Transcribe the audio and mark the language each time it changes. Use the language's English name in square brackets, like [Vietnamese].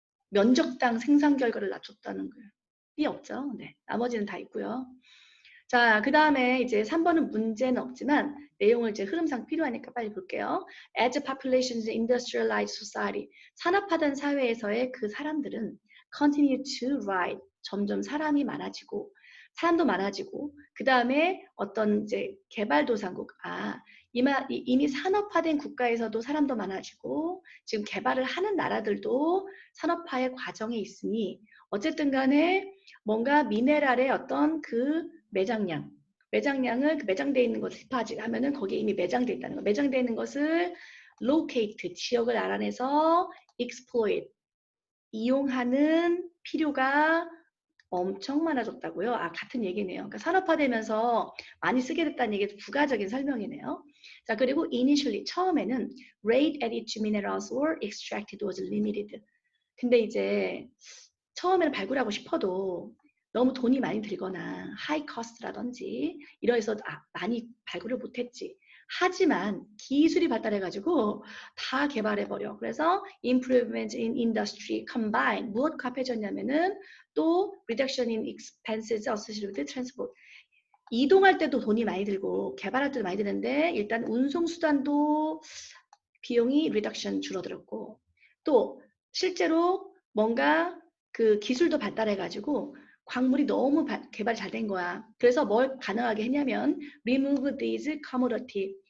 [Korean] 면적당 생산 결과를 낮췄다는 게 없죠. 네. 나머지는 다 있고요. 자, 그 다음에 이제 3번은 문제는 없지만 내용을 이제 흐름상 필요하니까 빨리 볼게요. [English] As populations industrialized society. [Korean] 산업화된 사회에서의 그 사람들은 [English] continue to rise. [Korean] 점점 사람도 많아지고, 그 다음에 어떤 이제 개발도상국, 이미 산업화된 국가에서도 사람도 많아지고, 지금 개발을 하는 나라들도 산업화의 과정에 있으니, 어쨌든 간에 뭔가 미네랄의 어떤 그 매장량을 그 매장되어 있는 것을 디파짓 하면은 거기에 이미 매장되어 있다는 거. 매장되어 있는 것을 locate, 지역을 알아내서 exploit, 이용하는 필요가 엄청 많아졌다고요? 같은 얘기네요. 그러니까 산업화되면서 많이 쓰게 됐다는 얘기 부가적인 설명이네요. 자, 그리고 [English] initially, [Korean] 처음에는 [English] rate at which minerals were extracted was limited. [Korean] 근데 이제 처음에는 발굴하고 싶어도 너무 돈이 많이 들거나 하이 커스트라든지 이러해서 많이 발굴을 못했지. 하지만 기술이 발달해가지고 다 개발해버려. 그래서 [English] improvement in industry combine [Korean] 무엇과 합해졌냐면은 또 [English] reduction in expenses associated with transport. [Korean] 이동할 때도 돈이 많이 들고 개발할 때도 많이 드는데 일단 운송수단도 비용이 reduction 줄어들었고 또 실제로 뭔가 그 기술도 발달해가지고 광물이 너무 개발이 잘 된 거야. 그래서 뭘 가능하게 했냐면 [English] remove these commodity.